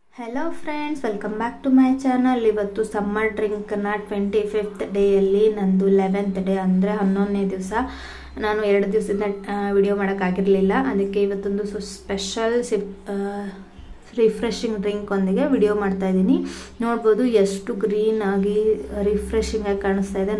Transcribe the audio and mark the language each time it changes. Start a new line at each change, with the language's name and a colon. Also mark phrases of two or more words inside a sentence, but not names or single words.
English: hello friends welcome back to my channel.
Kannada: इवत्तु
English: summer drink
Kannada: 25th ಡೇಯಲ್ಲಿ ನಂದು 11th ಡೇ ಅಂದರೆ 11ನೇ ದಿವಸ. ನಾನು 2 ದಿವಸದಿಂದ ವಿಡಿಯೋ ಮಾಡೋಕ್ಕಾಗಿರಲಿಲ್ಲ. ಅದಕ್ಕೆ ಇವತ್ತೊಂದು
English: special refreshing drink
Kannada: ಒಂದಿಗೆ ವಿಡಿಯೋ ಮಾಡ್ತಾ ಇದ್ದೀನಿ. ನೋಡ್ಬೋದು ಎಷ್ಟು ಗ್ರೀನ್ ಆಗಿ ರಿಫ್ರೆಶಿಂಗ್ ಆಗಿ ಕಾಣಿಸ್ತಾ ಇದೆ.